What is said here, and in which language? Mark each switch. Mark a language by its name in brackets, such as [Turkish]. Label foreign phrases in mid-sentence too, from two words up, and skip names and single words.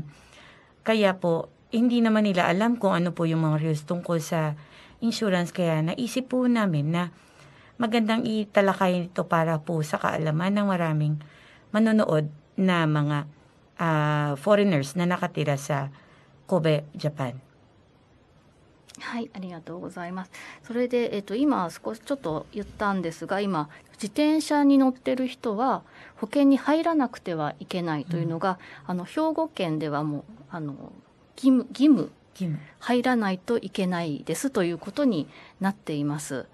[Filipino] Kaya po, hindi naman nila alam kung ano po yung mga rules tungkol sa insurance. Kaya naisip po namin na magandang italakay ito para po sa kaalaman ng maraming manonood na mga foreigners na nakatira sa Kobe, Japan. [Japanese] はい、ありがとうございます。それで、今少しちょっと言ったんですが、今自転車に乗ってる人は保険に入らなくてはいけないというのが、兵庫県ではもう義務入らないといけないですということになっています。